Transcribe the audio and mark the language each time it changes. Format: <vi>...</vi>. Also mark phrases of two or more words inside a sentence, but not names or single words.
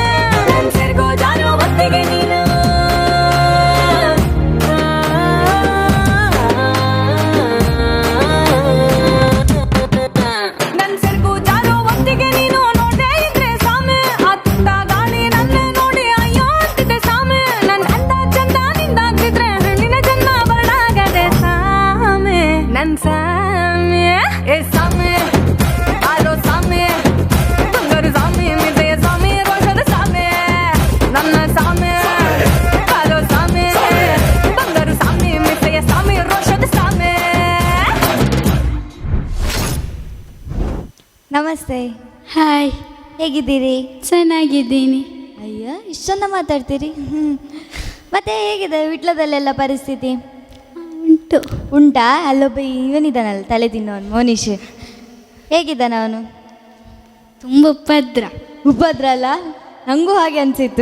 <kn>ನನ್ ಸೆರ್ಗೋ ಜಾರೋ ಹೊತ್ತಿಗೆ ನೀನು ನನ್ ಸೆರ್ಗು ಜಾರೋ ಹೊತ್ತಿಗೆ ನೀನು ನೋಡೇ ಇದ್ರೆ ಸಾಮಿ. ಆ ತುಂಡ ಗಾಳಿ ನನ್ನೇ ನೋಡಿ ಅಯ್ಯೋ ಅಂತಿದೆ ಸಾಮಿ. ನನ್ ಅಂದ ಚಂದ ನಿಂದಾಗ್ತಿದ್ರೆ ಹಣ್ಣಿನ ಜನ್ಮ ಬರಡಾಗದೆ ಸಾಮಿ ನನ್ ಸಾಮಿ. ಸಾಮಿ ಬಾರೋ ಸಾಮಿ, ಬಂಗಾರು ಸಾಮಿ, ಮಿಸೆಯ ಸಾಮಿ, ರೋಷದ ಸಾಮಿ ನನ್ನ ಸಾಮಿ. ಬಾರೋ ಸಾಮಿ, ಬಂಗಾರು ಸಾಮಿ, ಮಿಸೆಯ ಸಾಮಿ, ರೋಷದ ಸಾಮಿ. ನಮಸ್ತೆ, ಹಾಯ್, ಹೇಗಿದ್ದೀರಿ? ಚೆನ್ನಾಗಿದ್ದೀನಿ. ಅಯ್ಯ, ಇಷ್ಟು ಚಂದ ಮಾತಾಡ್ತೀರಿ. ಮತ್ತೆ ಹೇಗಿದೆ ವಿಟ್ಲದಲ್ಲೆಲ್ಲ ಪರಿಸ್ಥಿತಿ? ಉಂಟು. ಉಂಟಾ? ಅಲ್ಲೊಬ್ಬ ಇವನಿದ್ದಾನಲ್ಲ ತಲೆ ತಿನ್ನೋನು ಮೋನಿಶ್, ಹೇಗಿದ್ದಾನೆ ಅವನು? ತುಂಬ ಉಪದ್ರ ಅಲ್ಲ, ನನಗೂ ಹಾಗೆ ಅನಿಸಿತ್ತು.</kn>